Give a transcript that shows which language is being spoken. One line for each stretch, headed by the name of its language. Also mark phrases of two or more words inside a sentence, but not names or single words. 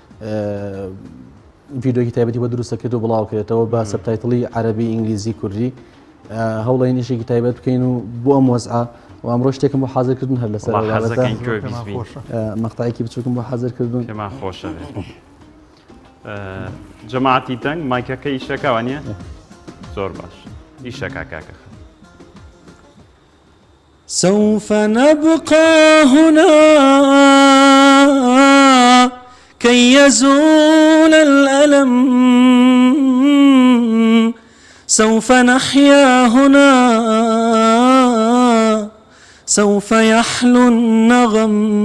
Central Kurdish: ڤیدۆکی تایبەتی بە دروستە کرد و بڵاوکرێتەوە بە سەبتایتڵی عەرەبی ئینگلیزی کوردی هەوڵین ئیشێکی تایبەت بکەین و بۆ ئەم وەزعە و ئەمڕۆ شتێکم بۆ حازرکردن هەر لەسەر مەقتەعێکی بچووکم بۆ حازرکردن پێمان خۆشە جەماعەتی دەنگ مایکەکە ئیشەکەوە نییە زۆر باش ئیشەکە کاکە
Arabic: سوف نبقى هنا كي يزول الألم سوف نحيا هنا سوف يحلو النغم